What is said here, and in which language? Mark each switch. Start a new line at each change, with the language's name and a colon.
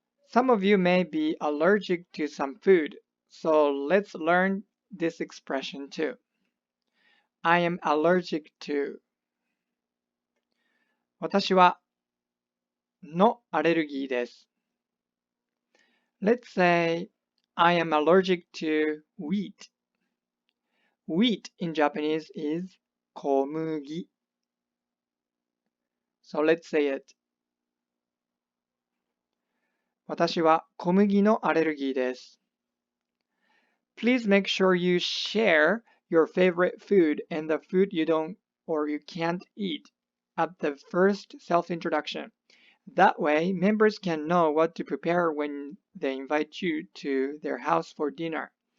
English: Some of you may be allergic to some food, so let's learn this expression too. I am allergic to.
Japanese: 私はのアレルギーです。
English: Let's say I am allergic to wheat. Wheat in Japanese is 小麦. So let's say it.
Japanese: 私は小麦のアレルギーです。
English: Please make sure you share your favorite food and the food you don't or you can't eat at the first self-introduction. That way, members can know what to prepare when they invite you to their house for dinner.